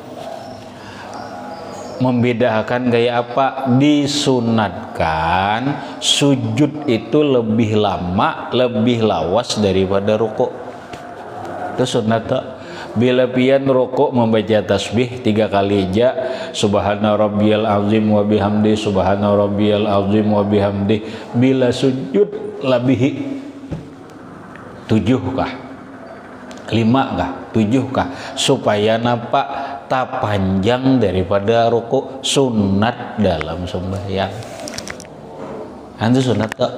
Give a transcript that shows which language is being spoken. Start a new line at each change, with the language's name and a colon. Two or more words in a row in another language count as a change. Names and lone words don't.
Banjar: Membedakan kayak apa? Disunatkan sujud itu lebih lama, lebih lawas daripada rukuk. Itu sunat tak? Bila pian rukuk membaca tasbih 3 kali aja,
Arabic: سبحان ربي العظيم وبحمده سبحان ربي العظيم وبحمده.
Banjar: Bila sujud lebih 7 kah? 5 kah? 7 kah? Supaya napa? Tak panjang daripada rukuk. Sunat dalam sembahyang. Itu sunat tak?